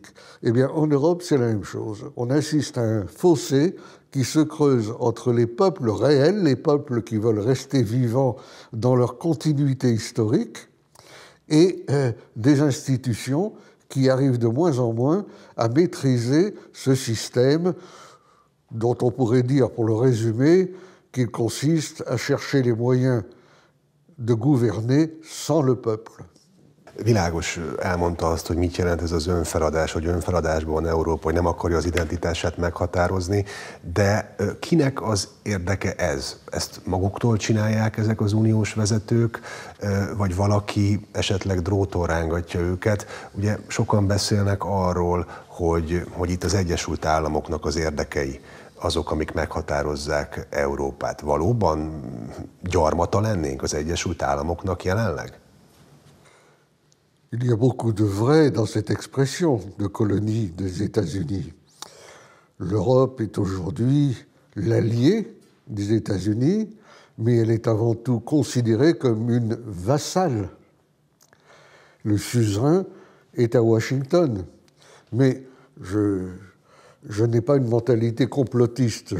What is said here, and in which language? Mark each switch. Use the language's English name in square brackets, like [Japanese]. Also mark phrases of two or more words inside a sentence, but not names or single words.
[French] Eh bien, en Europe, c'est la même chose. On assiste à un fossé qui se creuse entre les peuples réels, les peuples qui veulent rester vivants dans leur continuité historique, et des institutions qui arrivent de moins en moins à maîtriser ce système dont on pourrait dire, pour le résumer, qu'il consiste à chercher les moyens de gouverner sans le peuple. [Hungarian] Világos, elmondta azt, hogy mit jelent ez az önfeladás, hogy önfeladásban van Európa, hogy nem akarja az identitását meghatározni, de kinek az érdeke ez? Ezt maguktól csinálják ezek az uniós vezetők, vagy valaki esetleg dróton rángatja őket? Ugye sokan beszélnek arról, hogy itt az Egyesült Államoknak az érdekei azok, amik meghatározzák Európát. Valóban gyarmata lennénk az Egyesült Államoknak jelenleg? [French] Il y a beaucoup de vrai dans cette expression de colonie des États-Unis. L'Europe est aujourd'hui l'allié des États-Unis, mais elle est avant tout considérée comme une vassale. Le suzerain est à Washington, mais je n'ai pas une mentalité complotiste.